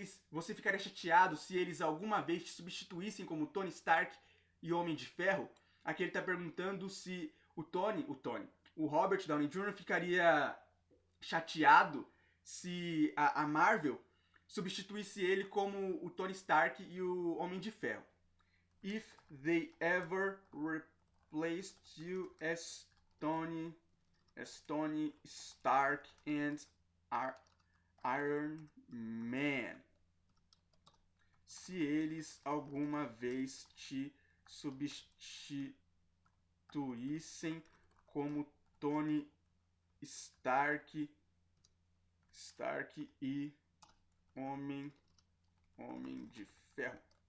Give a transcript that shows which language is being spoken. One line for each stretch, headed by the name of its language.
Portuguese: Você ficaria chateado se eles alguma vez te substituíssem como Tony Stark e Homem de Ferro? Aqui ele está perguntando se o Robert Downey Jr. ficaria chateado se a Marvel substituísse ele como o Tony Stark e o Homem de Ferro.
English: If they ever replaced you as Tony Stark and Iron Man.
Portuguese: Se eles alguma vez te substituíssem como Tony Stark e Homem de Ferro.